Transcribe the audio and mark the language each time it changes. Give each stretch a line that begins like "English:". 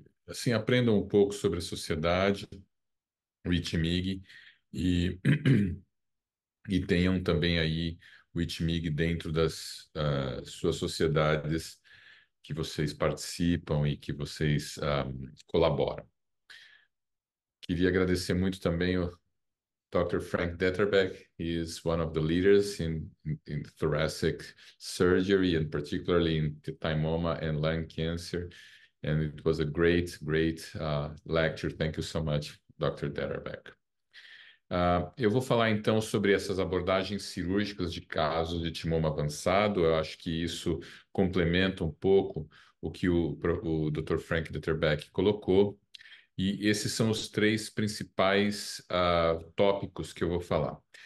Portuguese: assim, aprendam um pouco sobre a sociedade, o ITMIG, e, e tenham também aí o ITMIG dentro das suas sociedades que vocês participam e que vocês colaboram. Queria agradecer muito também o Dr. Frank Detterbeck.
English: He is one of the leaders in thoracic surgery and particularly in thymoma and lung cancer. And it was a great lecture. Thank you so much, Dr. Detterbeck.
Portuguese: Eu vou falar então sobre essas abordagens cirúrgicas de casos de timoma avançado. Eu acho que isso complementa um pouco o que o Dr. Frank Detterbeck colocou. E esses são os três principais tópicos que eu vou falar.